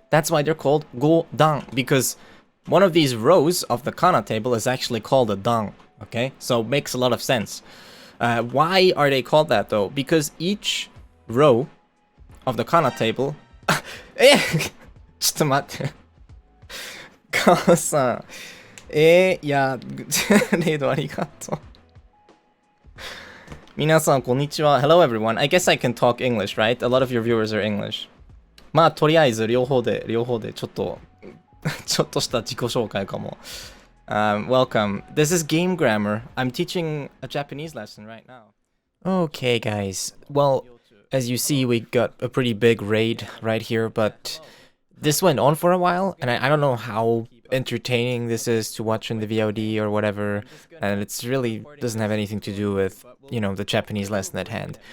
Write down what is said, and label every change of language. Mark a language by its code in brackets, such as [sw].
[en] That's why they're called godan, because one of these rows of the kana table is actually called a dan. Okay? So it makes a lot of sense. Why are they called that though? Because each row of the kana table [ja] ちょっと待って。母さん。いや、レイドありがとう。皆さん、こんにちは。 [en] Hello everyone. I guess I can talk English, right? A lot of your viewers are English. [ja] まあ、とりあえず、両方で、ちょっとした自己紹介かも。 [en] Welcome. This is Game Grammar. I'm teaching a Japanese lesson right now. Okay, guys. Well, as you see, we got a pretty big raid right here, but this went on for a while, and I don't know how entertaining this is to watch in the VOD or whatever, and it's really doesn't have anything to do with, you know, the Japanese lesson at hand.